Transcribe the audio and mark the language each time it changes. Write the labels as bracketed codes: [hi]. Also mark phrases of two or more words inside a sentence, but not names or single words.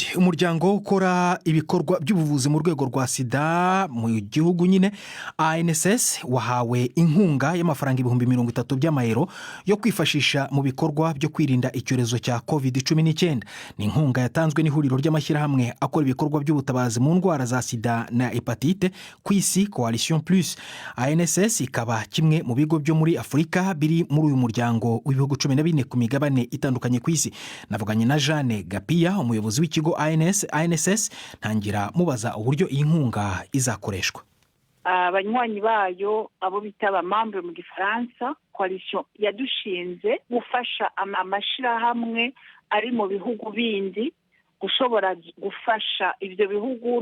[rw] Umuryango ukora ibikorwa by'ubuvuzi mu rwego rwa sida mu gihugu nyine ANSS wahawe inkunga y'amafaranga 30,000 by'amayero yo kwifashisha mu bikorwa byo kwirinda icyorezo cya COVID-19. Ni inkunga yatanzwe n'ihuriro ry'amashyirahamwe akora ibikorwa by'ubutabazi mu ndwara za sida na hepatite ku isi, Coalition Plus. ANSS ikaba kimwe mu bigo byo muri Afurika biri muri uyu muryango w'ibihugu 14 ku migabane itandukanye ku isi. Navuganye na Jeanne Pia, umuyobozi w'ikigo ANSS, ntangira mubaza uburyo iyi nkunga izakoreshwa. [rn] Abanywanyi bayo abo bita abamambre mu Gifaransa, coalition yadushinze gufasha amashirahamwe ari mu bihugu bindi gushobora gufasha ibyo bihugu.